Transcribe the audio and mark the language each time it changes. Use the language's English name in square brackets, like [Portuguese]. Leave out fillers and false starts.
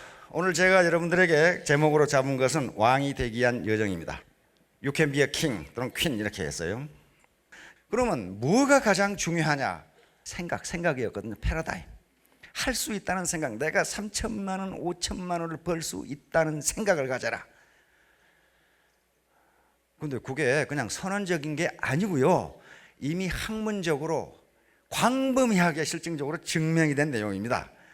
[Korean] 오늘 제가 여러분들에게 제목으로 잡은 것은 왕이 되기 위한 여정입니다. [English] You can be a king [Korean] 또는 [English] queen [Korean] 이렇게 했어요. 그러면 뭐가 가장 중요하냐? 생각이었거든요. 패러다임. 할 수 있다는 생각. 내가 3천만 원, 5천만 원을 벌 수 있다는 생각을 가져라. 근데 그게 그냥 선언적인 게 아니고요. 이미 학문적으로 광범위하게 실증적으로 증명이 된 내용입니다.